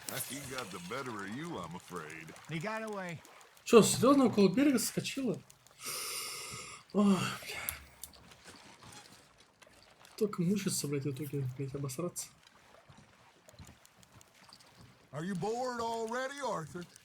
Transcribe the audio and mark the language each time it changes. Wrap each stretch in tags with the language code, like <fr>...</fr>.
<en>He got the better of you, I'm afraid. He got away.</en> <ru>Чё, серьезно около берега соскочила? Ой, бля. Только мучиться, блядь, в итоге, блядь, обосраться.</ru> <en>Are you bored already, Arthur?</en>